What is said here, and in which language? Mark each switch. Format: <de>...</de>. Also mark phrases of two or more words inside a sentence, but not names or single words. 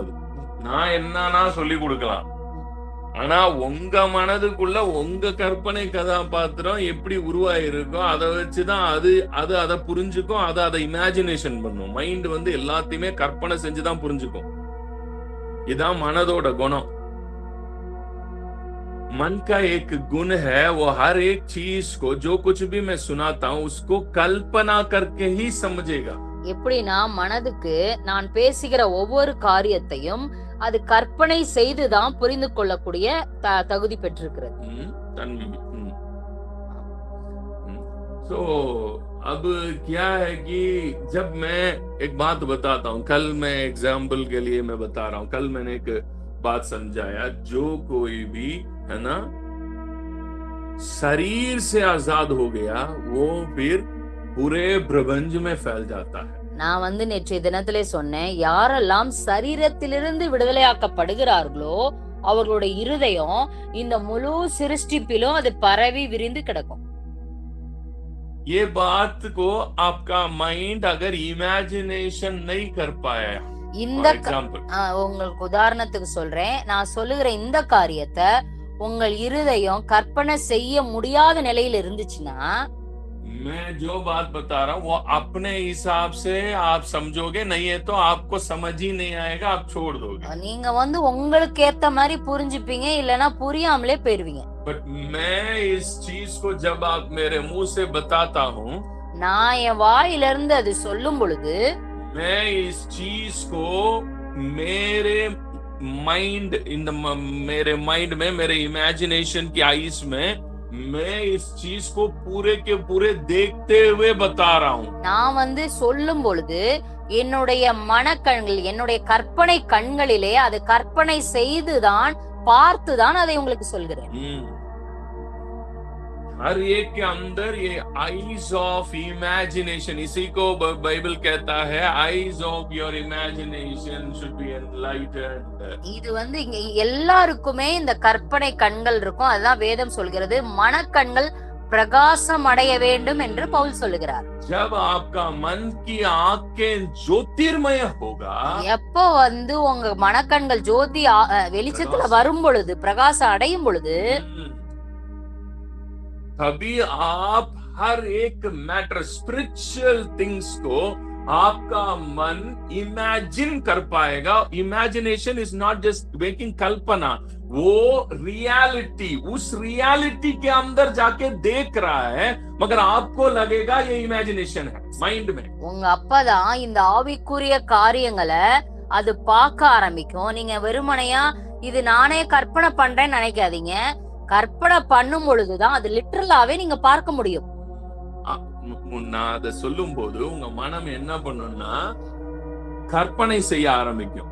<ta>அது நான் என்னன்னா சொல்லி கொடுக்கலாம், ஆனா உங்க மனதுக்குள்ள உங்க கற்பனை கதாபாத்திரம் எப்படி உருவாயிருக்கோ அதை வச்சுதான் அதை புரிஞ்சுக்கும், அதை இமேஜினேஷன் பண்ணும். மைண்ட் எல்லாத்தையுமே கற்பனை செஞ்சுதான் புரிஞ்சுக்கும். இதான் மனதோட குணம்.</ta> <hi>मन का एक गुण है, वो हर एक चीज को जो कुछ भी मैं सुनाता हूँ उसको कल्पना करके ही समझेगा।</hi> <ta>எப்படின்னா மனதுக்கு நான் பேசுகிற ஒவ்வொரு காரியத்தையும் அது கற்பனை செய்துதான் புரிந்து கொள்ளக்கூடிய தகுதி பெற்றிருக்கிறது.</ta> <hi>तो अब क्या है कि जब मैं एक बात बताता हूँ, कल मैं एग्जाम्पल के लिए मैं बता रहा हूँ, कल मैंने एक बात समझाया, जो कोई भी है ना शरीर से आजाद हो गया, वो फिर पूरे प्रपंच में फैल जाता है।</hi> <ta>நான் வந்து நேற்றைய தினத்திலே சொன்னேன், யாரெல்லாம் சரீரத்திலிருந்து விடுதலையாக்கப்படுகிறார்களோ அவர்களுடைய இருதயம் இந்த முழு சிருஷ்டிப்பிலும் அது பரவி விரிந்து கிடக்கும்.</ta> <hi>ये बात को आपका माइंड अगर इमेजिनेशन नहीं कर पाया,</hi> <ta>இந்த</ta> <en>for example,</en> <ta>உங்களுக்கு உதாரணத்துக்கு சொல்றேன், நான் சொல்லுகிற இந்த காரியத்தை உங்கள் இருதயம் கற்பனை செய்ய முடியாத நிலையில இருந்துச்சுன்னா,</ta> <hi>मैं जो बात बता रहा हूँ वो अपने हिसाब से आप समझोगे, नहीं है तो आपको समझ ही नहीं आएगा, आप छोड़ दोगे।</hi> <ta>நீங்க வந்து உங்களுக்கு ஏத்த மாதிரி புரிஞ்சுப்பீங்க, இல்லனா புரியாமலே போயிருவீங்க.</ta> <hi>बट मैं इस चीज को जब आप मेरे मुंह से बताता हूँ,</hi> <ta>நான் என் வாயில இருந்து அது சொல்லும் பொழுது,</ta> <hi>मैं इस चीज को मेरे माइंड मेरे माइंड में, मेरे इमेजिनेशन की आईज में, मैं इस चीज को पूरे के पूरे देखते हुए बता रहा हूँ।</hi> <ta>நான் வந்து சொல்லும் பொழுது என்னுடைய மனக்கண்கள், என்னுடைய கற்பனை கண்களிலே அது கற்பனை செய்துதான் பார்த்துதான் அதை உங்களுக்கு சொல்கிறேன்.</ta> <hi>हर एक के अंदर ये</hi> <en>eyes of imagination,</en> <hi>इसी को बाइबल कहता है,</hi> <en>eyes of your imagination should be enlightened.</en> <ta>இது வந்து இங்க எல்லாருக்குமே இந்த கற்பனை கண்கள் இருக்கும். அதுதான் வேதம் சொல்கிறது, மனக்கண்கள் பிரகாசம் அடைய வேண்டும் என்று பவுல் சொல்லுகிறார்.</ta> <hi>जब आपका मन की आंखें ज्योतिर्मय होगा,</hi> <ta>எப்போ வந்து உங்க மனக்கண்கள் ஜோதி வெளிச்சத்துல வரும் பொழுது, பிரகாசம் அடையும் பொழுது,</ta> <hi>तभी आप हर एक मैटर,</hi> <en>spiritual things</en> <hi>को आपका मन इमेजिन कर पाएगा।</hi> <en>imagination is not just making</en> <hi>कल्पना, वो रियलिटी, उस रियलिटी के अंदर जाके देख रहा है, मगर आपको लगेगा ये इमेजिनेशन है माइंड में।</hi> <ta>உங்க அப்பதான் இந்த ஆவிக்குரிய காரியங்களை அது பார்க்க ஆரம்பிக்கும். நீங்க வெறுமனையா இது நானே கற்பனை பண்றேன்னு நினைக்காதீங்க. கற்பனை பண்ணும் பொழுதுதான் அது லிட்டரலாவே நீங்க பார்க்க முடியும். நான் அதை சொல்லும் போது உங்க மனம் என்ன பண்ணும்னா கற்பனை செய்ய ஆரம்பிக்கும்.</ta>